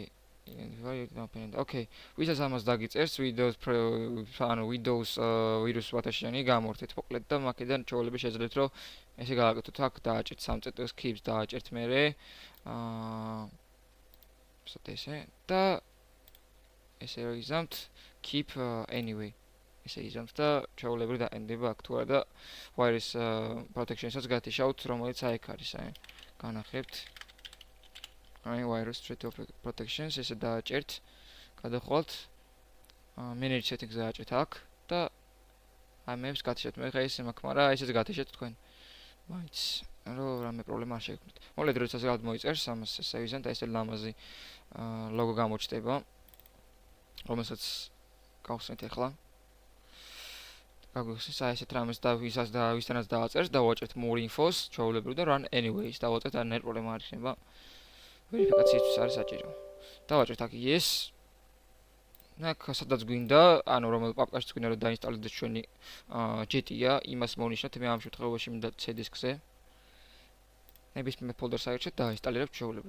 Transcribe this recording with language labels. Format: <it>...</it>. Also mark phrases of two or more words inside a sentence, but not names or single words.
<ka>Okay, ვისაც ამას დაგიწერს Windows ვირუს ვატაშიანი გამორთეთ მოკლედ და მაქედან ჩვეულები შეძლებთ რომ ესე გააკეთოთ. აქ დააჭერთ სამწეთოს keeps დააჭერთ მერე ესე და ესე რომ იზამთ</ka> <en>keep anyway</en> <ka>ესე იზამთ და ჩვეულები დაენდება აქ თუ არა და</ka> <en>virus protection-საც</en> <ka>გათიშავთ, რომელიც აი აქ არის, აი განახებთ</ka> <en>virus threat protection</en> <ka>ესე დააჭერთ, გადახვალთ</ka> <en>manage settings</en> <ka>დააჭერთ აქ და აი მეებს გათიშეთ. მე ხა ისე მაქვს, მაგრამ ესეც გათიშეთ თქვენ. მაინც რომ რამე პრობლემა არ შეექმნით. მოკლედ როდესაც გადმოიწერს ამას ესე ვიზამთ, აი ესე ლამაზი ლოგო გამოჩნდება, რომელსაც გავხსნით ახლა. გაგვიხსნის აი ესეთ რამეს და ვისთანაც დავაწერს, დავაჭერთ</ka> <en>more infos,</en> <ka>ჩვეულებრივ და</ka> <en>run anyways</en> <ka>დავაწერთ, არ ნერ პრობლემა არ იქნება. ვერიფიკაციისთვის არის საჭირო. დავაჭერთ აქ yes. აქ სადაც გვინდა, ანუ რომელ პაპკაშიც გვინდა რომ დაინსტალდეთ ჩვენი GTA, იმას მოვნიშნოთ, მე ამ შემთხვევაში მინდა C disk-ზე. ნებისმიერ ფოლდერს აირჩევთ და ინსტალირებთ ჩვეულებრივ.</ka>